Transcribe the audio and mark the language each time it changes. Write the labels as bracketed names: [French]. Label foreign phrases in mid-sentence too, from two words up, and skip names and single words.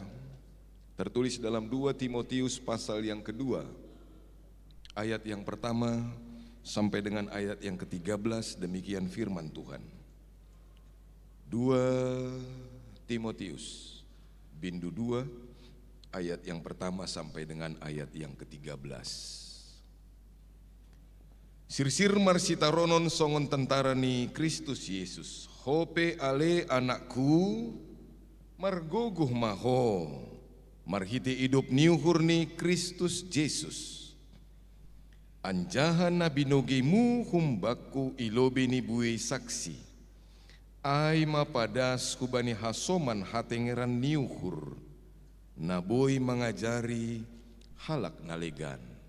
[Indonesian] Tertulis dalam 2 Timotius pasal yang kedua, ayat yang pertama sampai dengan ayat yang ke-13, demikian firman Tuhan. 2 Timotius, bindu 2, ayat yang pertama sampai dengan ayat yang ke-13. [Batak Toba] Sirsir marsitaronon songon tentara ni Kristus Yesus, hope ale anakku, margoguh maho, marhiti hidup niuhur ni Kristus Yesus. Anjahan na binogemu humbaku ilobe ni buwe saksi. Ay mapadas kubani hasoman hatengeran niuhur. Naboy mangajari halak nalegan.